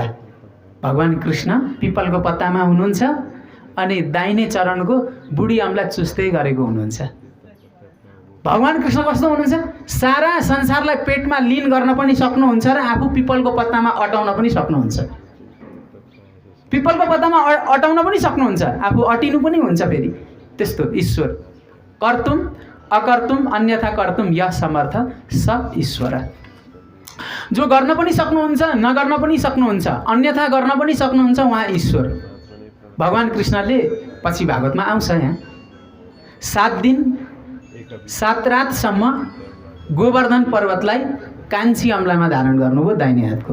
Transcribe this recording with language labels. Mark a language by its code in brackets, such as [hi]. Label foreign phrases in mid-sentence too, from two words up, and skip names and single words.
[ne] भगवान कृष्ण पिपलको पत्तामा हुनुहुन्छ अनि दाहिने चरणको बुढी अम्ला चुस्दै गरेको हुनुहुन्छ। भगवान कृष्ण कस्तो हुनुहुन्छ? सारा संसारलाई पेटमा लिन गर्न पनि सक्नुहुन्छ र आफू पिपलको पत्तामा अटाउन पनि सक्नुहुन्छ। पिपलको पत्तामा अटाउन पनि सक्नुहुन्छ, आफू अटिनु पनि हुन्छ। फेरि त्यस्तो ईश्वर। [sa] कर्तुम अकर्तुम अन्यथा कर्तुम यः समर्थ स ईश्वर। [ne] जो गर्न पनि सक्नुहुन्छ, नगर्न पनि सक्नुहुन्छ, अन्यथा गर्न पनि सक्नुहुन्छ, उहाँ ईश्वर। भगवान कृष्णले पछि भागवतमा आउँछ, यहाँ 7 दिन 7 रातसम्म गोवर्धन पर्वतलाई कान्छी अम्लामा धारण गर्नुभयो दाहिने हातको।